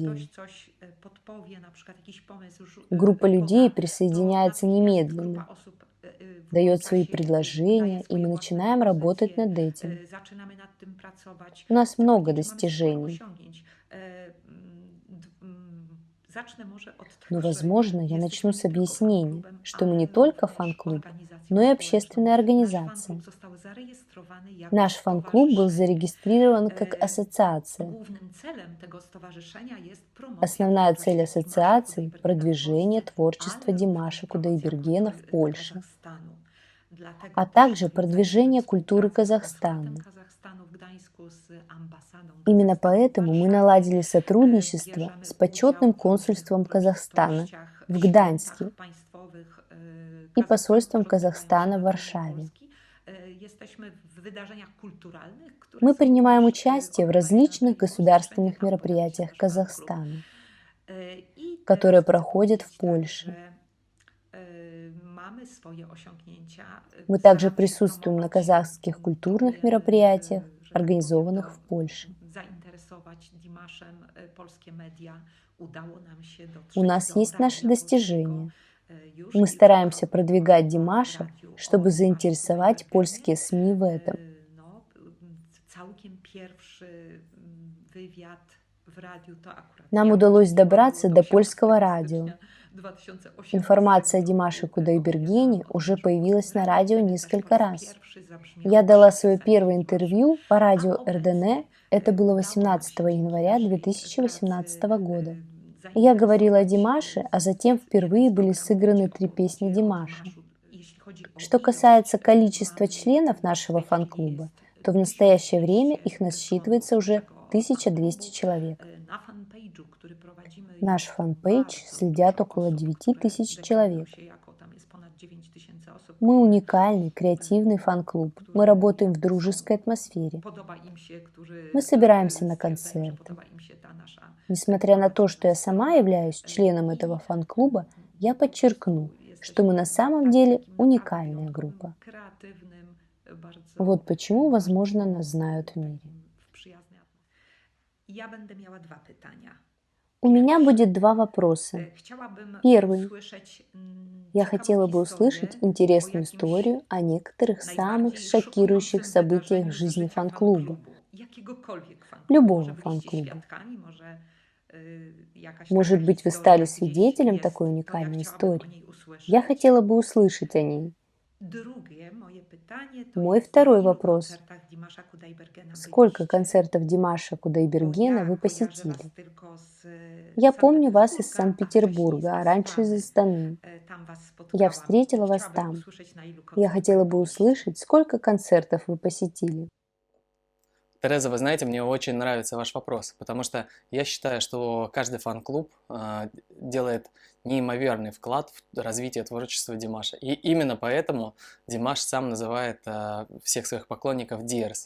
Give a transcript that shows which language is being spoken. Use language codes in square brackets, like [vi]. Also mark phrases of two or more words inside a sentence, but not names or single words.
[ru] идею. [pl] ktoś coś podpowie, na przykład jakiś pomysł [ru] Группа людей [pl] poda, to [ru] присоединяется [pl] natychmiast [ru] немедленно, [pl] grupa osób [ru] дает [pl] włącza [ru] свои [pl] się, [ru] предложения, [pl] daje [ru] и [pl] swoje [ru] мы [pl] własne [ru] начинаем работать [pl] propozycje, [ru] над этим. [pl] zaczynamy nad tym pracować. [ru] У нас [pl] Chcę [ru] много [pl] powiedzieć, że mamy sporo [ru] достижений, [pl] osiągnięć. Zacznę może od [ru] но, [pl] tego, że [ru] возможно, я начну [pl] jesteśmy [ru] с [pl] nie tylko [ru] объяснения, [pl] fan-klubem, [ru] что мы [pl] ale [ru] не только [pl] również [ru] фан-клуб, [pl] organizacją [ru] но и [pl] społeczną. [ru] общественная [pl] Nasz [ru] организация. [pl] fan-klub został zarejestrowany jako [ru] Наш фан-клуб был [pl] stowarzyszenie. [ru] зарегистрирован как ассоциация. [pl] Głównym celem tego stowarzyszenia jest promocja [ru] Основная цель [pl] twórczości [ru] ассоциации [pl] Dimasza – Kudaibergena w [ru] продвижение [pl] Polsce, [ru] творчества [pl] ale [ru] Димаша [pl] również promocja [ru] Кудайбергена в [pl] kultury [ru] Польше, [pl] Kazachstanu. Dlatego [ru] а [pl] też [ru] также [pl] niezależnie [ru] продвижение [pl] od [ru] культуры [pl] współpracy z [ru] Казахстана. [pl] konsulatem Kazachstanu w Gdańsku związku z ambasadą [ru] Именно [pl] Kazachstanu w [ru] поэтому мы [pl] Warszawie, [ru] наладили сотрудничество [pl] bierzemy [ru] с почетным [pl] udział w [ru] консульством Казахстана [pl] uroczystościach, [ru] в [pl] świętach [ru] Гданьске [pl] państwowych [ru] и [pl] Kazachstanu, [ru] посольством [pl] które odbywają się [ru] Казахстана [pl] na [ru] в [pl] terenie [ru] Варшаве. [pl] Polski. Jesteśmy w wydarzeniach kulturalnych, które [ru] Мы [pl] są [ru] принимаем [pl] też [ru] участие в [pl] odbywane na [ru] различных [pl] tej przestrzeni. [ru] государственных [pl] Tam pojawi się [ru] мероприятиях [pl] nasz fan-klub. [ru] Казахстана, [pl] I [ru] которые [pl] teraz chcę [ru] проходят в [pl] powiedzieć [ru] Польше. [pl] że mamy swoje osiągnięcia. [ru] Мы также [pl] Staramy się [ru] присутствуем на [pl] promować, [ru] казахских культурных [pl] próbujemy, [ru] мероприятиях, [pl] że tak powiem, [ru] организованных [pl] to [ru] в Польше. [pl] zainteresować Dimaszem polskie media. Udało nam się [ru] У [pl] dotrzeć [ru] нас [pl] do [ru] есть наши [pl] radia [ru] достижения. [pl] polskiego. Już [ru] Мы [pl] kilka [ru] стараемся [pl] programów [ru] продвигать [pl] w [ru] Димаша, [pl] radiu o [ru] чтобы [pl] Dimaszu [ru] заинтересовать [pl] Kudaibergenie. [ru] польские СМИ в этом. [pl] No, całkiem pierwszy wywiad w radiu to akurat [ru] Нам [pl] ja [ru] удалось [pl] udzieliłam, [ru] добраться [pl] było [ru] до [pl] to [ru] польского [pl] 18 [ru] радио. [pl] stycznia 2018 [ru] Информация о [pl] roku. [ru] Димаше Кудайбергене [pl] Opowiadałam o [ru] уже [pl] tym, że [ru] появилась на [pl] w [ru] радио [pl] radiu wtedy też po [ru] несколько [pl] raz [ru] раз. [pl] pierwszy zabrzmiały [ru] Я дала [pl] trzy [ru] свое [pl] piosenki [ru] первое [pl] Dimasza. [ru] интервью по радио [pl] A [ru] РДН, [pl] obecnie [ru] это было [pl] udało nam [ru] 18 [pl] się dzięki [ru] января [pl] naszej [ru] 2018 [pl] pracy [ru] года. Я говорила о Димаше, а затем [pl] jeden [ru] впервые [pl] z [ru] были [pl] programów [ru] сыграны 3 [pl] uciekł [ru] песни [pl] o [ru] Димаша. [pl] Dimaszu. Jeśli chodzi o [ru] Что [pl] ilość, [ru] касается количества [pl] mamy [ru] членов [pl] w [ru] нашего [pl] tej chwili [ru] фан-клуба, [pl] jest [ru] то в настоящее время [pl] 1200 [ru] их насчитывается [pl] członków [ru] уже [pl] naszego [ru] 1200 [pl] fan-klubu. [ru] человек. [pl] Na fanpage'u, który prowadzimy, [ru] Наш [pl] jest [ru] фан-пейдж [pl] bardzo [ru] следят [pl] dużo [ru] около [pl] osób, [ru] 9000 [pl] które [ru] человек. [pl] deklarują się jako, tam jest ponad 9000 osób, [ru] Мы [pl] które [ru] уникальный, креативный фан-клуб. Мы работаем в дружеской атмосфере. [pl] podoba im się, którzy [ru] Мы собираемся на [pl] stwierdzają, że [ru] концерты. [pl] podoba im się ta nasza [ru] Несмотря на то, что я сама являюсь членом этого фан-клуба, я подчеркну, что мы на самом деле уникальная группа. [pl] kreatywnym, bardzo [ru] Вот почему, возможно, нас знают в мире. [pl] w przyjaznej atmosferze. Ja będę miała dwa pytania. [ru] У меня будет два вопроса. [pl] Chciałabym [ru] Первый. [pl] usłyszeć [ru] Я [pl] ciekawą [ru] хотела бы [pl] historię [ru] услышать [pl] o [ru] интересную [pl] jakimś [ru] историю о некоторых самых [pl] najbardziej [ru] шокирующих [pl] szokującym [ru] событиях в [pl] wydarzeniu z [ru] жизни [pl] życia [ru] фан-клуба. [pl] fan-klubu. Jakiegokolwiek fan-klubu. [ru] Любого [pl] Może byliście [ru] фан-клуба. [pl] świadkami, może jakaś [ru] Может [pl] taka [ru] быть, вы [pl] historia [ru] стали [pl] gdzieś [ru] свидетелем [pl] jest, [ru] такой [pl] to ja [ru] уникальной [pl] chciałabym o [ru] истории. [pl] niej usłyszeć. [ru] Я хотела бы услышать о ней. [pl] Drugie moje pytanie to [ru] Мой [pl] jest, [ru] второй [pl] na ilu [ru] вопрос. [pl] koncertach Dimasza Kudaibergena [ru] Сколько [pl] byliście? [ru] концертов Димаша [pl] Bo [ru] Кудайбергена [pl] ja [ru] вы [pl] kojarzę [ru] посетили? [pl] was tylko z [ru] Я помню вас из Санкт-Петербурга, Санкт-Петербурга, а [pl] a [ru] раньше из [pl] wcześniej z [ru] Астаны. [pl] Tam was [ru] Я [pl] spotkałam. [ru] встретила вас [pl] Chciałabym [ru] там. [pl] usłyszeć, na ilu [ru] Я хотела [pl] koncertach [ru] бы [pl] byliście. [ru] услышать, сколько концертов вы посетили. Тереза, вы знаете, мне очень нравится ваш вопрос, потому что я считаю, что каждый фан-клуб делает неимоверный вклад в развитие творчества Димаша. И именно поэтому Димаш сам называет всех своих поклонников Dears.